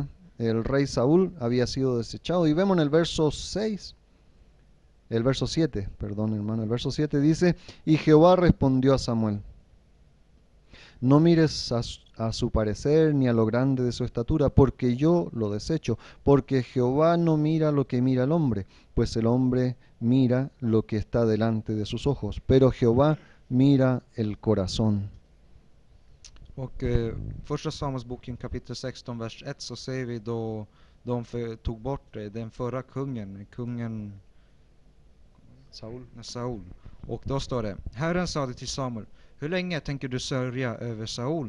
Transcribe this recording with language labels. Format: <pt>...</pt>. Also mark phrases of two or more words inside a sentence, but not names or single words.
<es>El rey Saúl había sido desechado. Y vemos en el verso 7, perdón, hermano, el verso 7 dice, y Jehová respondió a Samuel, no mires a su parecer ni a lo grande de su estatura, porque yo lo desecho, porque Jehová no mira lo que mira el hombre, pues el hombre mira lo que está delante de sus ojos, pero Jehová mira el corazón.</es> <sv>Och första Samuelsboken kapitel 16, vers 1, så ser vi då de tog bort den förra kungen Saul. Och då står det, Herren sade till Samuel, hur länge tänker du sörja över Saul?</sv>